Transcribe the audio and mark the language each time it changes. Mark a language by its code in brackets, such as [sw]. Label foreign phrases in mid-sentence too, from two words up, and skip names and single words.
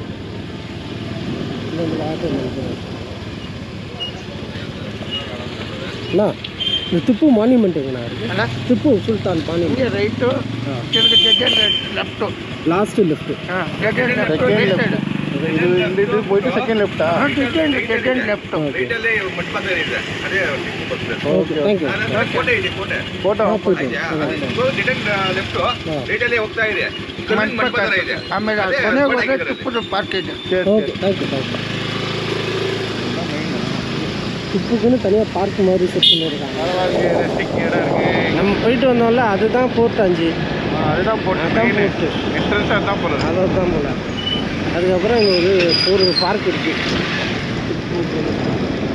[ta] இந்த ஆட்டோ அண்ணா, இந்த திப்பு மானுமெண்ட் எங்கண்ணா இருக்குது? [en] Tipu Sultan monument right, last left. [ta] இது போயிட்டு [en] second left? second left. OK, thank you. [kn] ಫೋಟೋ ಆಮೇಲೆ ಪಾರ್ಕ್ ಇದೆ. [en] OK, thank you. [ta] திப்புக்குன்னு தனியாக பார்க் மாதிரி செட் பண்ணியிருக்காங்க. நம்ம போயிட்டு வந்தோம்ல, அதுதான் போர்ட் 5. அதுதான் [en] fort, entrance [ta] அதுதான் போல. அதுதான் போல. அதுக்கப்புறம் இங்கே ஒரு பார்க் இருக்குது.